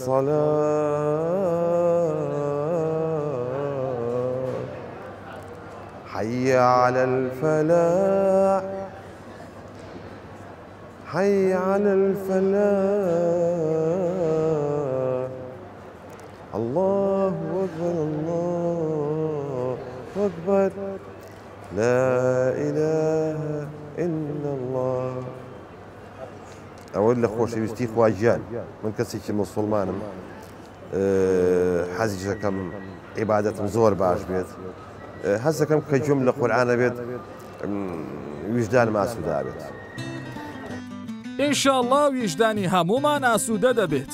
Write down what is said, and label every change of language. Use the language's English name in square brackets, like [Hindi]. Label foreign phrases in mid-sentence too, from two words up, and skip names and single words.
[Arabic] الصلاة حي على الفلاح حي على الفلاح الله أكبر الله أكبر لا إله إلا الله. [Central Kurdish] أول خۆشەویستی خواجیان من کەسێکی مسلمانم حەزی دەکەم عیبادەتم زۆر باش بێت حەز دەکەم کە گوێم لە قورئانە بێت ویژدانم ئاسوودا بێت. ئینشاءڵڵا ویژدانی هەموومان ئاسوودە دەبێت.